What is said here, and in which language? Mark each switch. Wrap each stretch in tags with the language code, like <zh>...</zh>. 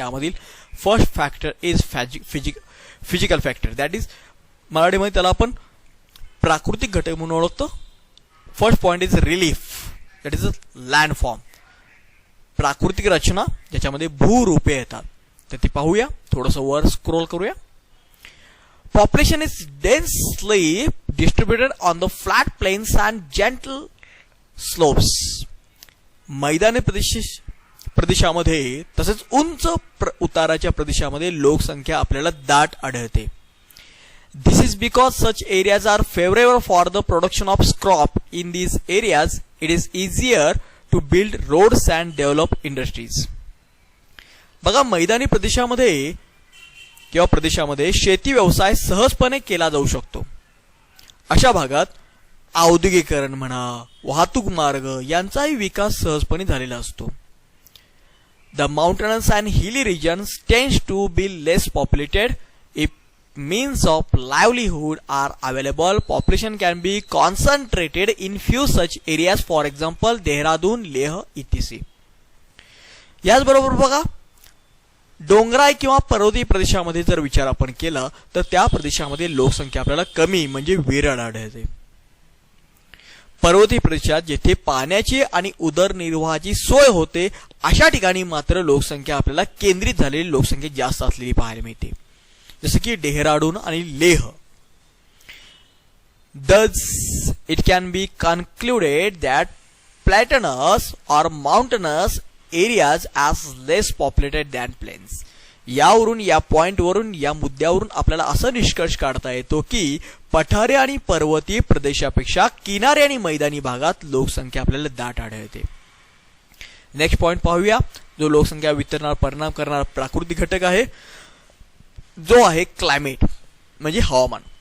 <mr>त्यामधील</mr> <en>first factor is physical factor, that is</en> <mr>मराठीमध्ये त्याला आपण प्राकृतिक घटक म्हणून ओळखतो.</mr> <en>first point is relief, that is a landform,</en> <mr>प्राकृतिक रचना ज्याच्यामध्ये भूरूपे येतात. तर ती पाहूया. थोडंसं वर स्क्रोल करूया.</mr> <en>Population is densely distributed on the flat plains and gentle slopes.</en> <mr>मैदानी प्रदेशामध्ये तसेच उंच उताराच्या प्रदेशामध्ये लोकसंख्या आपल्याला दाट आढळते.</mr> <en>This is because such areas are favorable for the production of crop. In these areas, it is easier to build roads and develop industries.</en> <mr>बघा मैदानी प्रदेशामध्ये किंवा प्रदेशामध्ये शेती व्यवसाय सहजपणे केला जाऊ शकतो. अशा भागात औद्योगिकरण म्हणा, वाहतूक मार्ग यांचाही विकास सहजपणे झालेला असतो.</mr> <en>The mountainous and hilly regions tends to be less populated. If means of livelihood are available, population can be concentrated in few such areas, for example Dehradun, Leh etc.</en> <mr>याचबरोबर बघा डोंगराळ किंवा पर्वतीय प्रदेशामध्ये जर विचार आपण केला तर त्या प्रदेशामध्ये लोकसंख्या आपल्याला कमी म्हणजे विरळ आढळते. पर्वतीय प्रदेशात जेथे पाण्याची आणि उदरनिर्वाहाची सोय होते अशा ठिकाणी मात्र लोकसंख्या आपल्याला केंद्रित झालेली लोकसंख्या जास्त असलेली पाहायला मिळते, जसे की डेहराडून आणि Leh.</mr> <en>Thus, it can be concluded that plateaus or mountainous areas as less populated than plains.</en> <mr>यावरून या पॉइंटवरून या मुद्द्यावरून आपल्याला असा निष्कर्ष काढता येतो की पठारे आणि पर्वतीय प्रदेशापेक्षा किनारे आणि मैदानी भागात लोकसंख्या आपल्याला दाट आढळते. नेक्स्ट पॉइंट पाहूया, जो लोकसंख्या वितरणावर परिणाम करणारा प्राकृतिक घटक आहे जो आहे क्लायमेट म्हणजे हवामान.</mr>